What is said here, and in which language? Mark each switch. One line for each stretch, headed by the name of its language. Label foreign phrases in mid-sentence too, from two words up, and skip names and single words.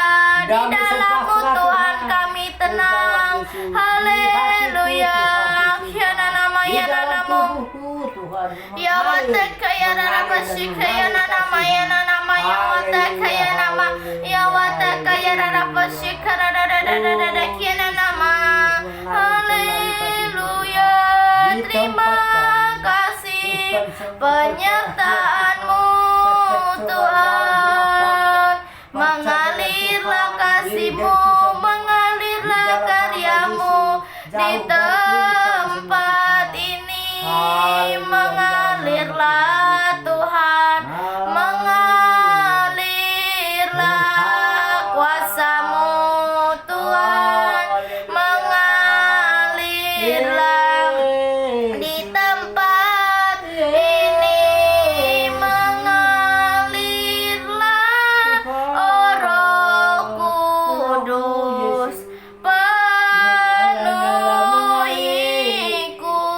Indonesian: Di dalam-Mu Tuhan kami tenang. Haleluya. Kiana nama ya namo. Ya wataka ya rarabashika ya nama ya nama ya wataka ya nama ya wataka ya rarabashika rarararara kiana nama. Haleluya. Terima kasih penyertaan-Mu Tuhan. Mengalirlah kasih-Mu, mengalirlah karya-Mu di tempat ini. Mengalirlah Tuhan, mengalirlah kuasa-Mu Tuhan, mengalirlah di tempat ini, mengalirlah oh Roh Kudus, penuhiku.